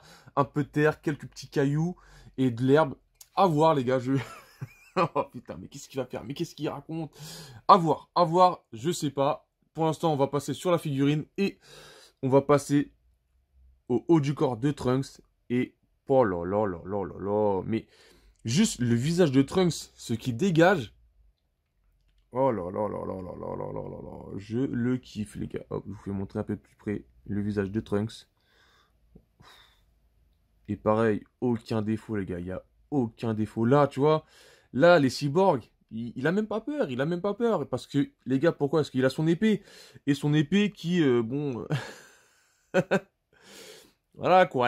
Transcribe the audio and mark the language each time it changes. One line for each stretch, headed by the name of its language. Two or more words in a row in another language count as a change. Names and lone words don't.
French: Un peu de terre, quelques petits cailloux et de l'herbe. À voir, les gars. Oh putain, mais qu'est-ce qu'il va faire? Mais qu'est-ce qu'il raconte? À voir, je sais pas. Pour l'instant, on va passer sur la figurine et on va passer au haut du corps de Trunks. Et oh là là là là là là. Mais juste le visage de Trunks, ce qui dégage. Oh là là là là là là là là là là. Je le kiffe, les gars. Hop, je vous fais montrer un peu plus près le visage de Trunks. Et pareil, aucun défaut, les gars. Il n'y a aucun défaut. Là, tu vois, là, les cyborgs, il a même pas peur. Il a même pas peur. Parce que, les gars, pourquoi? Parce qu'il a son épée. Et son épée qui, bon... voilà, quoi.